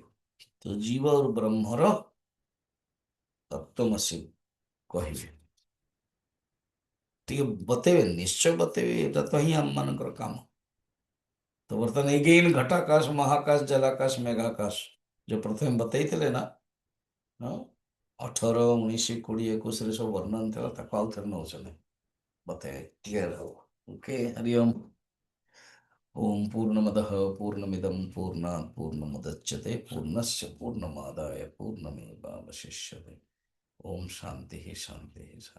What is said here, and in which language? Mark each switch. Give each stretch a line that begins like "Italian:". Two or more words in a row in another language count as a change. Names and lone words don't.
Odia: ତ ଜୀବ ଆଉ ବ୍ରହ୍ମର ତତ୍ତ୍ୱମସି କହିବେ, ଟିକେ ବତେଇବେ, ନିଶ୍ଚୟ ବତେଇବେ, ଏଇଟା ତ ହିଁ ଆମ ମାନଙ୍କର କାମ। ତ ବର୍ତ୍ତମାନ ଏଗେନ୍ ଘଟାକାଶ, ମହାକାଶ, ଜଲାକାଶ, ମେଘାକାଶ ଯୋଉ ପ୍ରଥମେ ବତେଇଥିଲେ ନା, ହଁ, 18, 19, 20, 21ରେ ସବୁ ବର୍ଣ୍ଣନ ଥିଲା, ତାକୁ ଆଉ ଥରେ ନଉଛନ୍ତି ବତେଇବେ, କ୍ଲିୟର ହବ।
Sanskrit: ओके, हरिओम। ओम पूर्णमदः पूर्णमिदं पूर्णात् पूर्णमुदच्यते पूर्णस्य पूर्णमादाय पूर्णमेवावशिष्यते। ओम शांति शांति शांति।